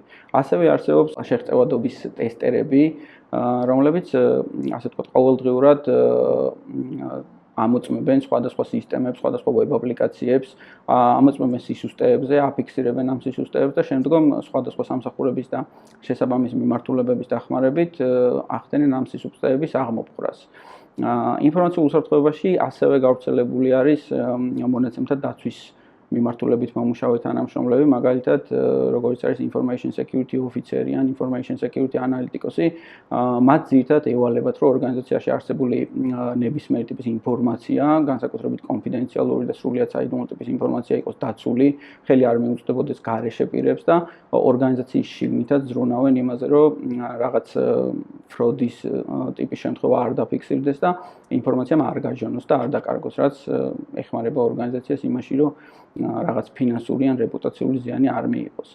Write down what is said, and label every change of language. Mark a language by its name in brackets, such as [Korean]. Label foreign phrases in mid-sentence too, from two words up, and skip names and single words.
[Georgian] ასევე არსებობს შეღწევადობის ტესტერები, რომლებიც ასე ვთქვათ ყოველდღიურად ამოწმებენ სხვადასხვა სისტემებს, სხვადასხვა ვებ აპლიკაციებს, ამოწმებენ სისუსტეებზე, აფიქსირებენ ამ სისუსტეებს და შემდგომ სხვადასხვა სამსახურების და შესაბამისი მიმართულებების დახმარებით ახდენენ ამ სისუსტეების აღმოფხვრას. ინფორმაციულ უსაფრთხოებაში ასევე გავრცელებული არის მონაცემთა დაცვის მიმართულებით მომუშავე თანამშრომლები, მაგალითად, როგორც არის [English] information security officer-ი [Georgian] ან [English] information security analytics-ი, [Georgian] მათ ძირითადად ევალებათ, რომ ორგანიზაციაში არსებული ნებისმიერი ტიპის ინფორმაცია, განსაკუთრებით კონფიდენციალური და სრულიად საიდუმლო ტიპის ინფორმაცია იყოს დაცული, ხელი არ მიუწვდებოდეს გარეშე პირებს და ორგანიზაციის შიგნითაც ზრუნავენ იმაზე, რომ რაღაც ფროდის ტიპის შემთხვევა არ დაფიქსირდეს და ინფორმაციამ არ გაჟონოს და არ დაკარგოს, რაც ეხმარება ორგანიზაციას იმაში, რომ რაღაც ფინანსური ან რეპუტაციული ზიანი არ მიიღოს.